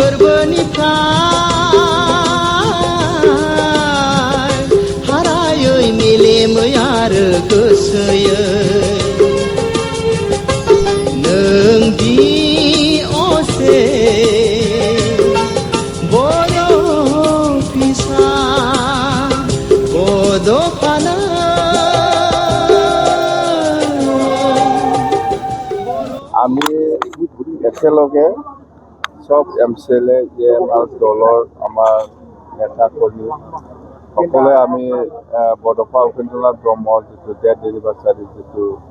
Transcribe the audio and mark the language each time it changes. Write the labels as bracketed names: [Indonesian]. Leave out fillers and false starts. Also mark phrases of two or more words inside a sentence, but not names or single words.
[Bodo] गोरबोनिफ्राय हारायै मेलेमै आरो गोसोयै नों दि असे बर' फिसा बड'फानो [Assamese] আমি একেলগে সব MCLA JMR দলৰ আমাৰ নেতা কৰ্মী সকলোৱে আমি বডফা উপেন্দ্ৰনাথ ব্ৰহ্মৰ যিটো ডেথ এনিভাৰ্চাৰী যিটো